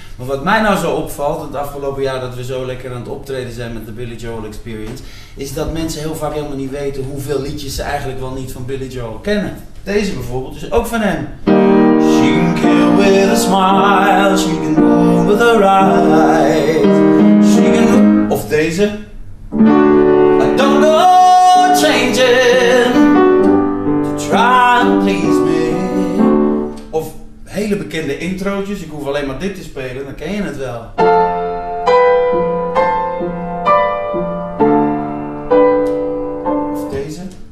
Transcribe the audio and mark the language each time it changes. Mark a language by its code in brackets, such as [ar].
[nl] Maar wat mij nou zo opvalt, het afgelopen jaar dat we zo lekker aan het optreden zijn met de Billy Joel Experience, is dat mensen heel vaak helemaal niet weten hoeveel liedjes ze eigenlijk wel niet van Billy Joel kennen. Deze bijvoorbeeld is ook van hem. [en] She can kill with a smile, she can move with her eyes, she can... [nl] Of deze. [en] I don't go changing to try and please me. [nl] Of hele bekende introotjes, ik hoef alleen maar dit te spelen, dan ken je het wel. Of deze.